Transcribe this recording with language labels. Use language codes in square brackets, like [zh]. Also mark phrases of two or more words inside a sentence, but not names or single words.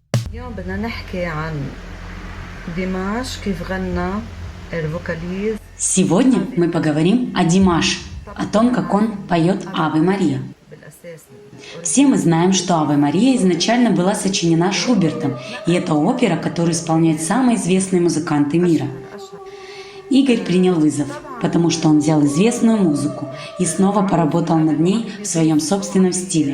[ar] اليوم بدنا نحكي عن ديماش كيف غنى الفوكاليز. [ru] Сегодня мы поговорим о Димаше, о том, как он поет «Аве Мария». [ar] بالأساس [ru] Все мы знаем, что «Аве Мария» изначально была сочинена Шубертом, и это опера, которую исполняют самые известные музыканты мира. Игорь принял вызов, потому что он взял известную музыку и снова поработал над ней в своем собственном стиле.